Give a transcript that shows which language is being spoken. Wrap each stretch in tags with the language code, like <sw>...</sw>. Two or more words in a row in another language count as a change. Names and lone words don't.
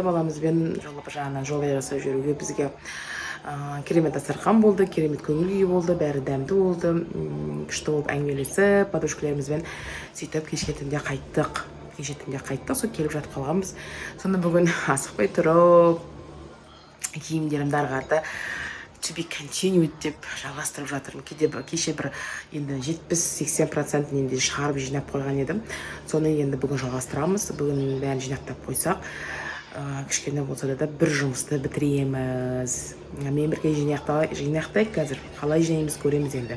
<kk>Баламызбен бір жағынан жолай жасап жүруге бізге керемет дастархан болды, керемет көңіл күй болды, бәрі дәмді болды. Күшті болып әңгімелесіп, подружкаларымызбен сөйтіп кеше түнде қайттық. Сол келіп жатып қалғанбыз. Сонда бүгін асықпай тұрып, киімдерімді арғарды</kk> <en>to be continued</en> <kk>деп жалғастырып жатырмын. Кеше бір енді 70-80% енді шығарып жинап қойған едім. Соны енді бүгін жалғастырамыз. Бүгін бәрін жинақтап қойсақ, кішкене болса да бір жұмысты бітіреміз. Мен бірге жинақтайық қазір. Қалай жинаймыз көреміз енді.</kk>